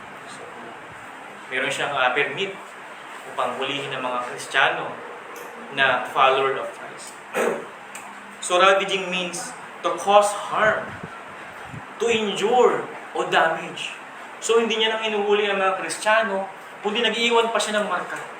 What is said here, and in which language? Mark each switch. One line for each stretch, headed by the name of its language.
Filipino: So, meron siyang permit upang hulihin ng mga Kristiyano na
English: follower of Christ. So, ravaging means to cause harm, to injure o damage.
Filipino: So, hindi niya nang inuhuli ang mga Kristiyano, kundi nag-iwan pa siya ng marka.